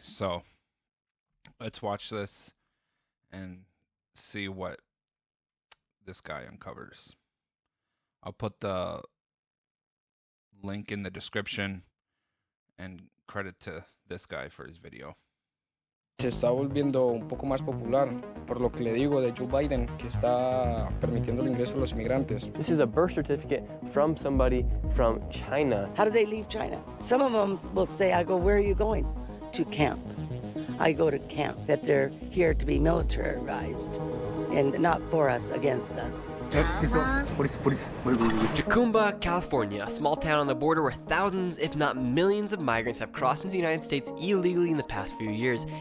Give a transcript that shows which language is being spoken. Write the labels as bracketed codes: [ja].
[en] So let's watch this and see what this guy uncovers. I'll put the link in the description and credit to this guy for his video. [es] Se está volviendo un poco más popular, por lo que le digo de Joe Biden, que está permitiendo el ingreso de los inmigrantes. [en] This is a birth certificate from somebody from China. How do they leave China? Some of them will say, I go, where are you going? To camp. I go to camp, that they're here to be militarized and not for us, against us. Jacumba, California, a small town on the border where thousands, if not millions of migrants have crossed into the United States illegally in the past few years.